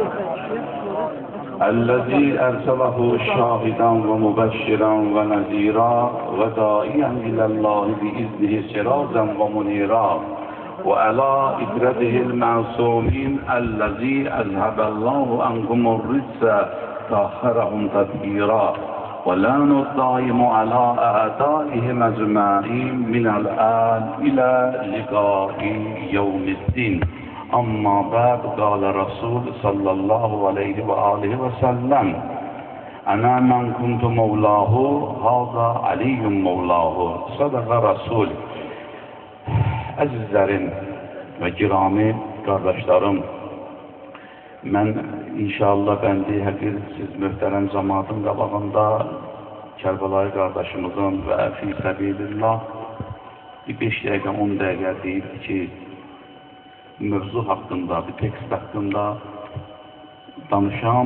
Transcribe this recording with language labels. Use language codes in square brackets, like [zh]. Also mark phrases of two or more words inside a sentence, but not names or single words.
[ar] الذي أرسله شاهدا ومبشرا ونذيرا وداعيا إلى الله بإذنه سراجا ومنيرا وعلى إبرته المعصومين الذي أذهب الله عنهم الرجس طهرهم تطهيرا ولعن الدائم على أعدائهم أجمعين من الآن إلى لقاء يوم الدين. أما بعد قال رسول صلى الله عليه وآله وسلم أنا من كنت مولاه هذا علي مولاه صدق رسول. [az] Əzizlərim və girami qardaşlarım, mən inşallah bəndi həqir siz möhtərəm cəmaatın qabağında Kərbəlayı qardaşımızın və [ar] في سبيل الله [az] 5 dəqiqə 10 dəqiqə deyib ki, mövzu haqqında, bir tekst haqqında danışam.